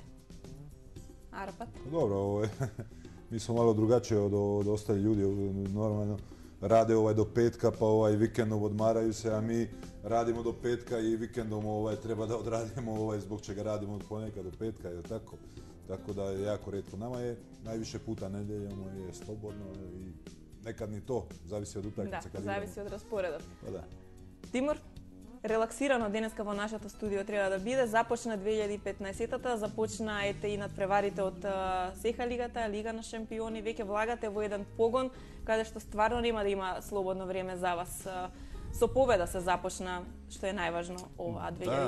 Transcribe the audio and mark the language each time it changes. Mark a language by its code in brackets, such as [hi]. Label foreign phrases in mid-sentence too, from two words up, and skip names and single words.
[mk] Арпад? [sr] Добро, ми смо мало другачije од остали људи, нормално раде до петка, па викендом одмарају се, а ми радимо до петка и викендом треба да одрадимо због чега радимо од понека до петка, е тако. Tako da je jako retko. Nama je najviše puta nedeljom je slobodno i nekad ni to, zavisi od utakmice. [mk] Да, зависи од распоредот. [sr] Pa da. [mk] Тимур, релаксирано денеска во нашето студио треба да биде. Започна 2015-та, започна и надпреварите од СЕХА лигата, Лига на шампиони. Веќе влагате во еден погон каде што стварно нема да има слободно време за вас. Со победа се започна, што е најважно ова 2015